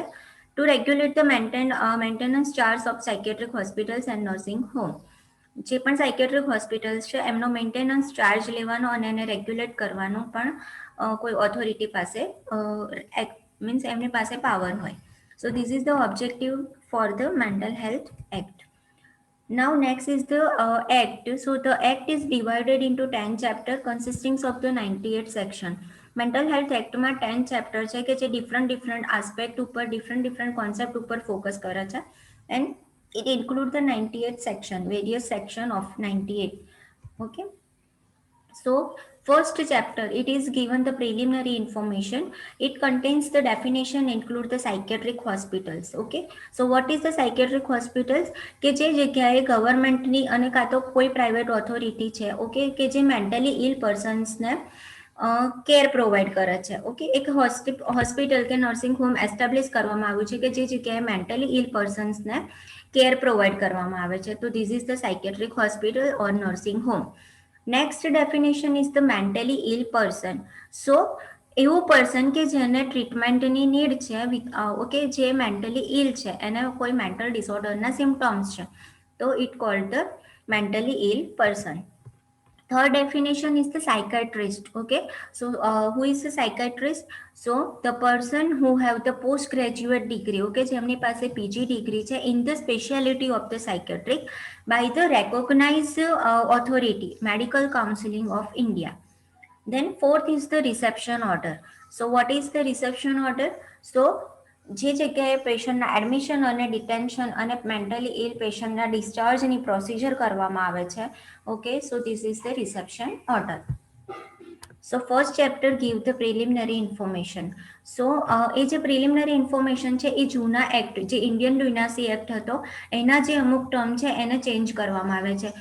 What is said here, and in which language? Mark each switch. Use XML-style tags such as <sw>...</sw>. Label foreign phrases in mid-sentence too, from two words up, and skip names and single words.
<en>to regulate the maintenance charge of psychiatric hospitals and nursing home.</en> <gu>જે પણ</gu> <en>psychiatric hospitals</en> <gu>છે એમનો</gu> <en>maintenance charge</en> <gu>લેવાનો અને એને રેગ્યુલેટ કરવાનો પણ કોઈ ઓથોરિટી પાસે મીન્સ એમની પાસે પાવર હોય.</gu> <en>so this is the objective for the mental health act. Now next is the act. So the act is divided into 10 chapter consisting of the 98 section. mental health actમાં</en> <gu>10 ચેપ્ટર છે કે જે</gu> <en>different aspect</en> <gu>ઉપર</gu> <en>different concept</en> <gu>ઉપર ફોકસ કરે છે</gu> <en>and it include the 98 section, various section of 98. Okay, so first chapter, it is given the preliminary information. It contains the definition, include the psychiatric hospitals. Okay, so what is the psychiatric hospitals?</en> <gu>કે જે જગ્યાએ ગવર્મેન્ટની અને કાં તો કોઈ પ્રાઇવેટ ઓથોરિટી છે, ઓકે, કે જે</gu> <en>mentally ill personsને care provide</en> <gu>કરે છે. ઓકે, એક હોસ્પિટલ કે</gu> <en>nursing home</en> <gu>એસ્ટાબ્લિશ કરવામાં આવ્યું છે કે જે જગ્યાએ</gu> <en>mentally ill personsને care provide</en> <gu>કરવામાં આવે છે.</gu> <en>તો this is the psychiatric hospital or nursing home. Next definition is the mentally ill person.</en> <gu>સો એવું પર્સન કે જેને ટ્રીટમેન્ટની નીડ છે, ઓકે, જે</gu> <en>mentally ill</en> <gu>છે, એને કોઈ</gu> <en>mental disorderના</en> <gu>સિમ્ટમ્સ છે, તો</gu> <en>it called the mentally ill person. Third definition is the psychiatrist. Okay, so who is a psychiatrist? So the person who have the postgraduate degree, okay,</en> <gu>જેમની પાસે</gu> <en>PG degree છે in the specialty of the psychiatric by the recognized authority, Medical Counseling of India. Then fourth is the reception order. So what is the reception order?</en> <gu>So જે જગ્યાએ પેશન્ટના એડમિશન અને ડિટેન્શન અને</gu> <en>mentally ill patientના</en> <gu>ડિસ્ચાર્જની પ્રોસિજર કરવામાં આવે છે.</gu> <en>okay, so this is the reception order. so first chapter give the preliminary information.</en> <gu>સો એ જે</gu> <en>preliminary information</en> <gu>છે એ જૂના એક્ટ, જે ઇન્ડિયન લ્યુનાસી એક્ટ હતો એના જે અમુક ટર્મ છે એને ચેન્જ કરવામાં આવે છે.</gu>